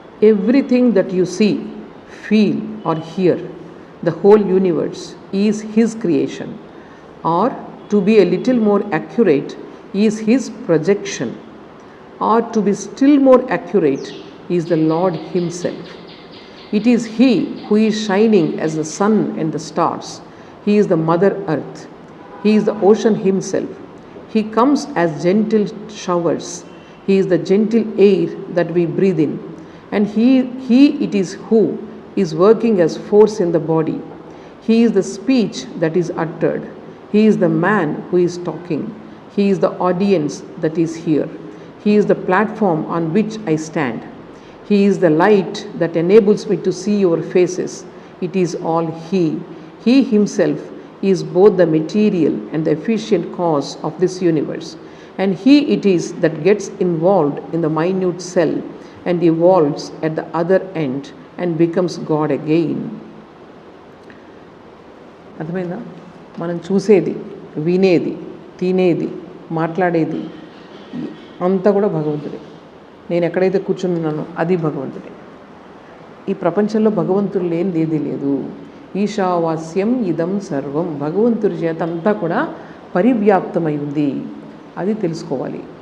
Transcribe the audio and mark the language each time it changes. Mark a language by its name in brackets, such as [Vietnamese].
[English] Everything that you see, feel or hear, the whole universe is his creation, or to be a little more accurate is his projection, or to be still more accurate is the Lord himself. It is He who is shining as the sun and the stars. He is the Mother Earth. He is the ocean himself. He comes as gentle showers. He is the gentle air that we breathe in. And He it is who is working as force in the body. He is the speech that is uttered. He is the man who is talking. He is the audience that is here. He is the platform on which I stand. He is the light that enables me to see your faces. It is all He. He Himself is both the material and the efficient cause of this universe. And He it is that gets involved in the minute cell and evolves at the other end and becomes God again. [Telugu] అర్థమైందా? మనం చూసేది, వినేది, తినేది, మాట్లాడేది అంతా కూడా భగవంతుడే. నేను ఎక్కడైతే కూర్చున్నానో అది భగవంతుడే. ఈ ప్రపంచంలో భగవంతుడు లేనిది లేదు. [Sanskrit] ఈశావాస్యం ఇదం సర్వం, [Telugu] భగవంతుడి చేత అంతా కూడా పరివ్యాప్తమై ఉంది. అది తెలుసుకోవాలి.